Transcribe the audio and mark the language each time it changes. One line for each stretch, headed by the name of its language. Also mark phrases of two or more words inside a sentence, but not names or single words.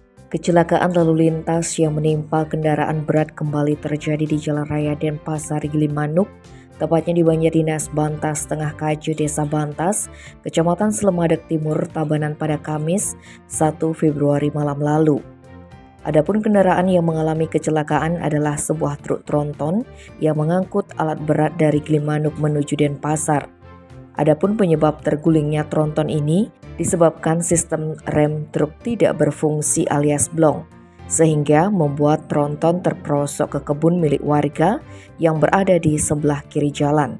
Indonesian: Kecelakaan lalu lintas yang menimpa kendaraan berat kembali terjadi di Jalan Raya Denpasar Gilimanuk, tepatnya di Banjar Dinas Bantas Tengah Kaju, Desa Bantas, Kecamatan Selemadeg Timur, Tabanan pada Kamis 1 Februari malam lalu. Adapun kendaraan yang mengalami kecelakaan adalah sebuah truk tronton yang mengangkut alat berat dari Gilimanuk menuju Denpasar. Adapun penyebab tergulingnya tronton ini disebabkan sistem rem truk tidak berfungsi alias blong, sehingga membuat tronton terperosok ke kebun milik warga yang berada di sebelah kiri jalan.